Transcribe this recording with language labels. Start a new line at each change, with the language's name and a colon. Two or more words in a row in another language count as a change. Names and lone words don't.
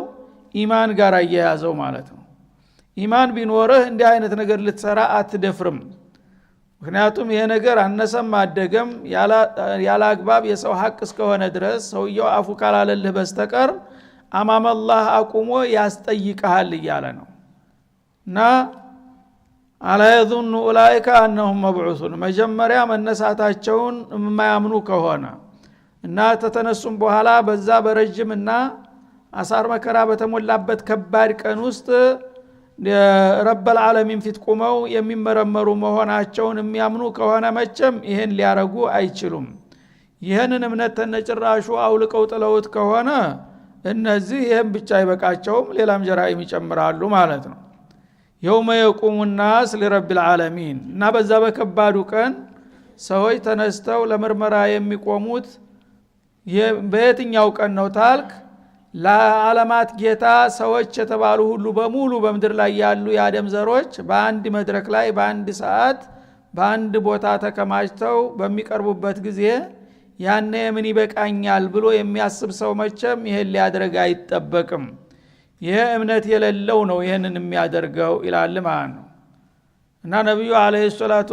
Amharic: ኢማን ጋር አያያዘው ማለት ነው። ኢማን ቢኖርህ እንዲህ አይነት ነገር ልትሰራ አትደፍርም። ምክንያቱም ይሄ ነገር አነሰም አደገም ያለ አግባብ የሰው ሐቅ እስከሆነ ድረስ ሰውየው አፉ ካላለልህ በስተቀር አማም አላህ አቁሞ ያስጠይቃል እያለ ነው። እና
Arabic: ألا يظن أولئك أنهم مبعوثون
Amharic: መጀመሪያ መነሳታቸውን የማያምኑ ከሆነ እና ተተነሱም በኋላ በዛ በረጅምና አሳር መከራ በተሞላበት ከባድ ቀን ውስጥ
Arabic: رب العالمين
Amharic: ፊት ቆመው የሚመረመሩ መሆናቸውን የሚያምኑ ከሆነ መቼም ይሄን ሊያረጉ አይችሉም። ይሄንን እምነት ተነጭራሹ አውልቀው ጥለውት ከሆነ እነዚህ ይሄን ብቻ አይበቃቸውም፣ ሌላም ጀራኢም ይጨምራሉ ማለት ነው።
Arabic: يوم يقوم الناس لرب العالمين
Amharic: እና በዛ በከባዱ ቀን ሰዎች ተነስተው ለምርመራ የሚቆሙት በየትኛው ቀን ነው ታልክ ለዓለማት ጌታ ሰዎች የተባሉ ሁሉ በሙሉ በመድር ላይ ያሉ የአደም ዘሮች በአንድ መድረክ ላይ በአንድ ሰዓት በአንድ ቦታ ተከማችተው በሚቀርቡበት ጊዜ ያኔ ምን ይበቃኛል ብሎ የሚያስብ ሰው መቼም ይሄን ሊያደርግ አይጠበቅም። ይሄ እምነት የሌለው ነው ይሄንን የሚያደርገው ይላል ማለት ነው። እና ነብዩ
Arabic: عليه الصلاة